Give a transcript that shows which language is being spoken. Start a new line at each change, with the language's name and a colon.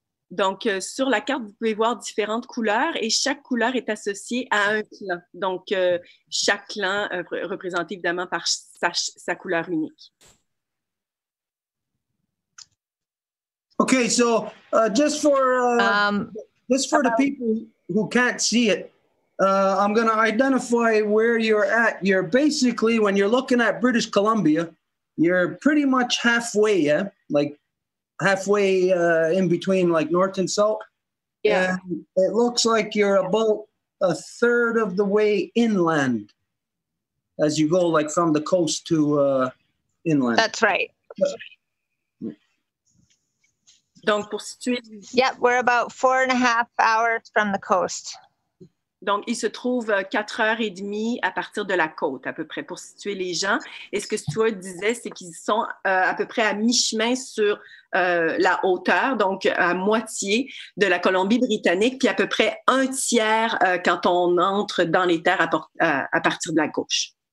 French: Donc, sur la carte, vous pouvez voir différentes couleurs et chaque couleur est associée à un clan. Donc, chaque clan représenté évidemment par sa couleur unique.
English: Okay, so just for the people who can't see it, I'm going to identify where you're at. You're basically, when you're looking at British Columbia, you're pretty much halfway, yeah? Like halfway in between like north and south. Yeah. And it looks like you're about a third of the way inland as you go like from the coast to inland. That's right.
French: Donc, pour situer...
English: Yep, we're about 4.5 hours from the coast.
French: Donc, il se trouve 4h30 à partir de la côte, à peu près, pour situer les gens. Et ce que Stuart disait, c'est qu'ils sont à peu près à mi-chemin sur la hauteur, donc à moitié de la Colombie-Britannique, puis à peu près un tiers quand on entre dans les terres à partir de la gauche.